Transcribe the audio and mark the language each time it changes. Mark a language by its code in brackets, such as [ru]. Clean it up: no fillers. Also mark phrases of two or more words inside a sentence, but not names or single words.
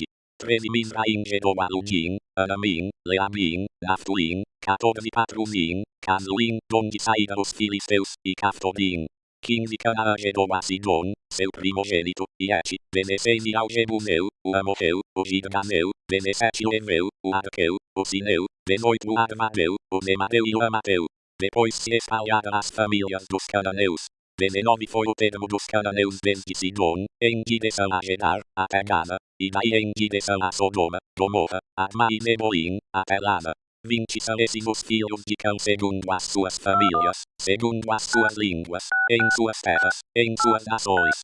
[pt] 13. Mizraim gerou a Ludim, Anamim, Leabim, Naftuim, 14. Patruzim, Casluim, donde saíram os filisteus, e Caftorim. 15. Canaã gerou a Sidom, seu primogênito, e Et. 16. E ao Jebuseu, o Amorreu, o Girganeu. 17. O Eveu, o Arqueu, o Sineu. 18. O Armadeu, o Zemadeu e o Amateu. Depois se espalharam as famílias dos cananeus. 19. Foi o termo dos cananeus desde Sidom, em direção a Gerar, até Gaza, e daí em direção a Sodoma, Gomorra, Adma e Zeboim, até Lada. 20. São esses os filhos de Cão segundo as suas famílias, segundo as suas línguas, em suas terras, em suas nações.